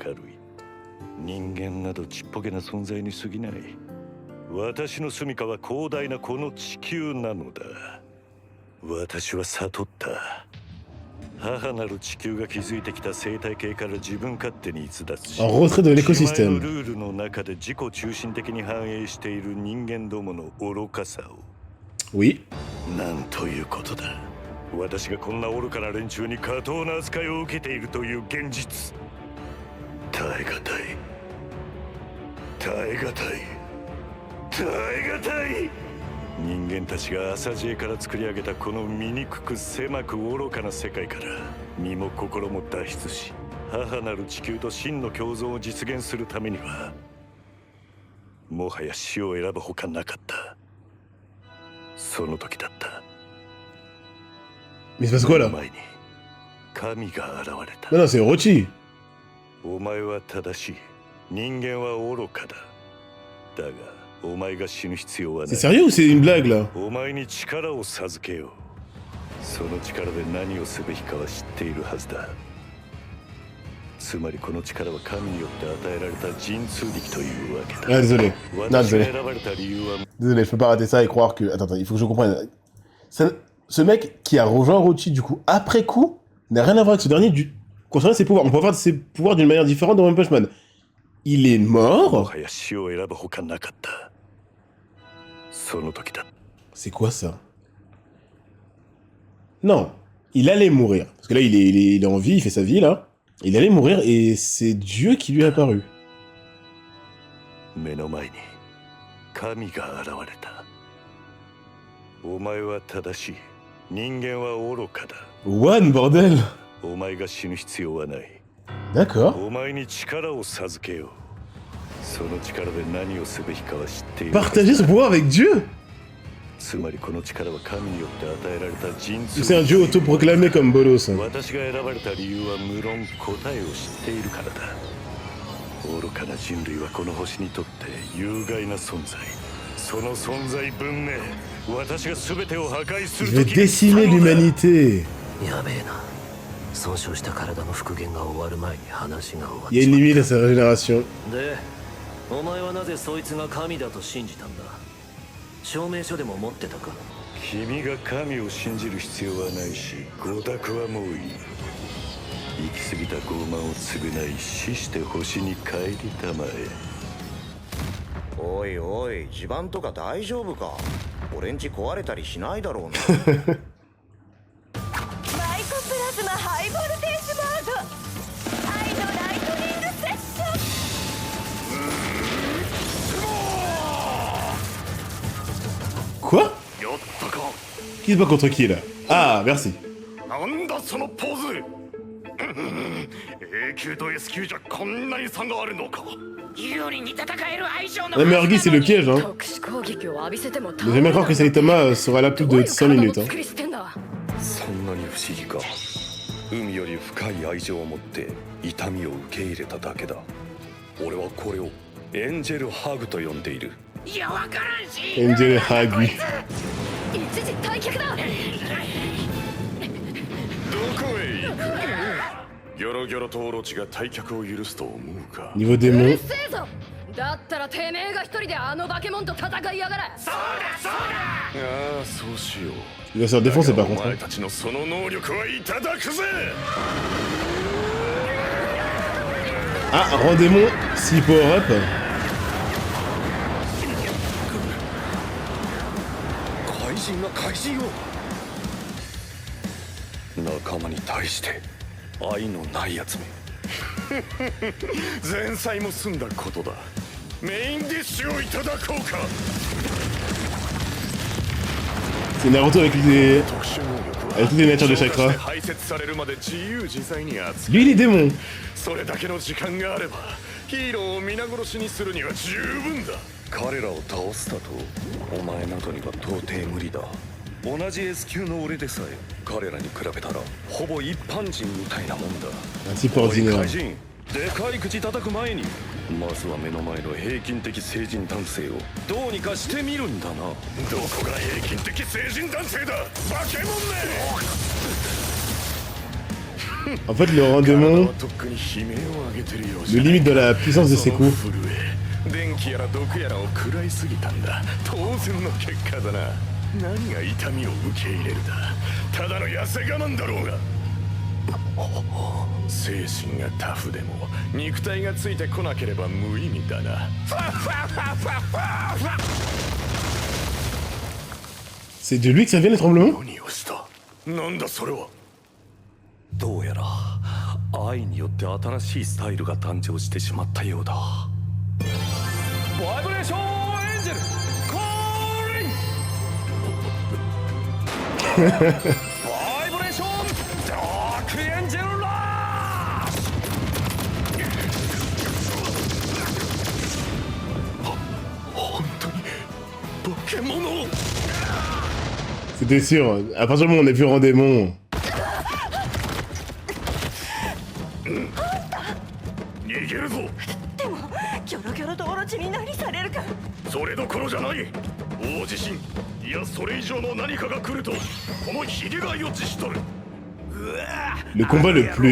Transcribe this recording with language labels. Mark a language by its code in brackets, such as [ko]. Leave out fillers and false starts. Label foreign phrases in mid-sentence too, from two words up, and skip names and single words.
[ja] 人間などちっぽけな存在に過ぎない。私の住処は広大なこの地球なのだ。私は悟った。母なる地球が築いてきた生態系から自分勝手に逸脱し、 [fr] En retrait de [ja] 自前の [fr] l'écosystème. [ja] ルールの中で自己中心的に反映している人間どもの愚かさを。 [fr] Oui. [ja] なんということだ。私がこんな愚かな連中に過当な扱いを受けているという現実。耐え難い。耐え難い。耐え難い。人間たちが朝知恵から作り上げたこの醜く狭く愚かな世界から身も心も脱出し、母なる地球と真の共存を実現するためには、もはや死を選ぶほかなかった。その時だった。 [fr] Mais il se passe quoi là? [ja] 前に神が現れた。 [fr] Non, non, c'est Orochi. [ja] お前は正しい。人間は愚かだ。だが、お前が死ぬ必要はな [fr] C'est [ja] い。 [fr] sérieux ou c'est une blague là? [ja] お前に力を授けよう。その力で何をすべきかは知っているはずだ。つまりこの力は神によって与えられた神通力というわけだ。 [fr] Ah, désolé. Non, [ja] 私が [fr] désolé. [ja] 選ばれた理由は [fr] Désolé, je peux pas rater ça et croire que. Attends, attends, il faut que je comprenne. Ce mec qui a rejoint Orochi du coup après coup n'a rien à voir avec ce dernier concernant ses pouvoirs. On peut avoir ses pouvoirs d'une manière différente dans One Punch Man. Il est [ja] も [fr] mort. [ja] はや死を選ぶほかなかった。その時だ。 [fr] C'est quoi ça? Non, il allait mourir. Parce que là, il est en vie, il fait sa vie là. Il allait mourir et c'est Dieu qui lui est apparu. [ja] 目の前に神が現れた。お前は正しい。人間は愚かだ。 [fr] One, bordel! [ja] お前が死ぬ必要はない。 [fr] D'accord. [ja] お前に力を授けよう。その力で何をすべきかは知っている。 [fr] Partager son pouvoir avec Dieu! [ja] つまりこの力は神によって与えられた神通 [fr] C'est un dieu autoproclamé comme Bolos. [ja] 私が選ばれた理由は無論答えを知っているからだ。愚かな人類はこの星にとって有害な存在。その存在分明、私が全てを破壊す [fr] Je [ja] る [fr] vais [ja] 時 [fr] décimer l'humanité. [ja] やべえな。損傷した体の復元が終わる前に話が終わっ [fr] Il y a [ja] ち [fr] une [ja] まっ [fr] limite à sa régénération. [ja] た。で、お前はなぜそいつが神だと信じたんだ？証明書でも持ってたか？君が神を信じる必要はないし、ご託はもういい。行き過ぎた傲慢を償い、死して星に帰りたまえ。おいおい、地盤とか大丈夫か？俺んち壊れたりしないだろうな。マイコプラズマハイボルテージバード愛のライトニングセッション [fr] Quoi? [ja] やったか。 [fr] Qui se bat contre qui là? Ah, merci. [ja] なんだそのポーズ。A 級と S 級じゃこんなに差があるのか。 [fr] La Mergui, c'est le piège, hein. [ja] 特殊攻撃を浴びせても [fr] Ne jamais croire que Saitama sera là plus de 100 minutes. Hein. [ja] 作り捨てんだ。そんなに不思議か。海より深い愛情を持って痛みを受け入れただけだ。俺はこれをエンジェルハグと呼んでいる。 [en] Angel Hagi. [ja] 一時退却だ。どこへ行く。ギョロギョロとオロチが退却を許すと思うか。 [fr] Niveau [ja] うる [fr] démon. [ja] せえぞ。だったらてめえが一人であの化け物と戦いやがれ。ああ、そうしよう。 [fr] Il va se faire défoncer [ja] だ [fr] par [ja] がお [fr] contre. [ja] 前 [fr] Hein. [ja] たちのその能力はいただくぜ。 [fr] Ah, rendez-moi 6 power-up. [ja] 怪人が怪人を。仲間に対して愛のないやつめ。前菜も済んだことだ。メインディッシュをいただこうか。 [fr] C'est Naruto avec les... [ja] 特殊能力は [fr] avec toutes les natures de chakra. [ja] 排泄されるまで自由自在に扱う。 [fr] Lui, il est démon. [ja] それだけの時間があればヒーローを皆殺しにするには十分だ。彼らを倒すだとお前などには到底無理だ。同じ S 級の俺でさえ彼らに比べたらほぼ一般人みたいなもんだ。 [fr] Un type [ja] おい [fr] ordinaire. [ja] 怪人、でかい口叩く前にまずは目の前の平均的成人男性をどうにかしてみるんだな。どこが平均的成人男性だ。化け物め。 [fr] En fait, le rang démon [ja] とっくに悲鳴を上げてるよう [fr] le [ja] じゃ。 [fr] limite de la puissance de ses [ja] その [fr] coups. [ja] 震え、電気やら毒やらを食らいすぎたんだ。当然の結果だな。何が痛みを受け入れるだ。ただの痩せ我慢だろうが。精神がタフでも肉体がついてこなければ無意味だな。 C'est de lui que ça vient les tremblements? 何をした？なんだそれは。どうやら愛によって新しいスタイルが誕生してしまったようだ。バイブレーションエンジェルコーリンバイブレーションダークエンジェルラッシュ。本当に化け物。 [fr] C'était sûr, à partir du moment où on est plus en démon. [ja] 逃げるぞ。でもギョロギョロとオロチに何されるか。それどころじゃない。大地震、いやそれ以上の何かが来るとこのヒゲが予知しとる。 [fr] Le combat le plus.